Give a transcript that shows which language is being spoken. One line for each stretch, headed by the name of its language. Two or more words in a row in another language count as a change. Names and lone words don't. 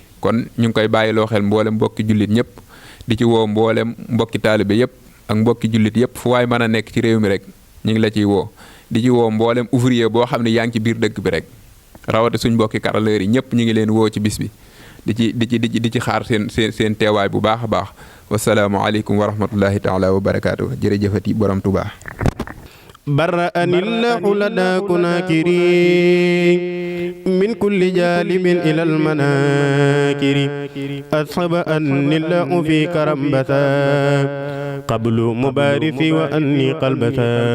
Wolof: kon ñu ngi koy bàyyiloo xel mboolem mbokki jullit ñëpp di ci woo mboolem mbokki taalibe yëpp ak mbokki jullit yëpp fu waay mën a nekk ci réew mi rek ñu ngi la ciy woo di ci woo mboolem ouvrier boo xam ne yaa ngi ci biir dëkk bi rek rawate suñ mbokki carreleurs yi ñëpp ñu ngi leen woo ci bis bi di ci xaar seen teewaay bu baax a baax
Arabic: والسلام عليكم ورحمة الله تعالى وبركاته
Wolof: jërëjëfati borom Tuubaa
Arabic: برأني الله لدى كناكري من كل جالب إلى المناكر أصحب أني الله في كرمبتا قبل مبارثي وأني قلبتا